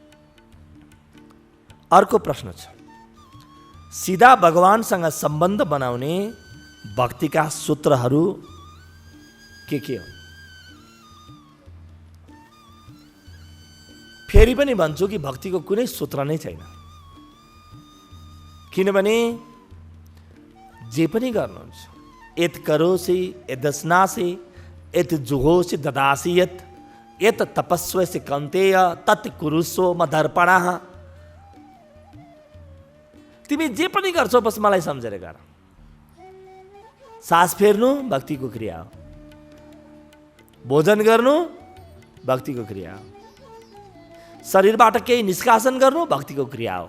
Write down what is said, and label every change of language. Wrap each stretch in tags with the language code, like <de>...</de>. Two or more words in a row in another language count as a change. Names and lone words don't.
<ne>अर्को प्रश्न छ, सिधा भगवानसँग सम्बन्ध बनाउने भक्तिका सूत्रहरू के हो? फेरि पनि भन्छु कि भक्तिको कुनै सूत्र नै छैन। किनभने जे पनि गर्नुहुन्छ,</ne> <sa>यत करोसि यदस्नासि यत जुहोसि ददासि यत तपस्वसि कौन्तेय तत् कुरुस्व मदर्पणः।</sa> <ne>तिमी जे पनि गर्छौ बस मलाई सम्झेर गर। सास फेर्नु भक्तिको क्रिया हो, भोजन गर्नु भक्तिको क्रिया हो, शरीरबाट केही निष्कासन गर्नु भक्तिको क्रिया हो।</ne>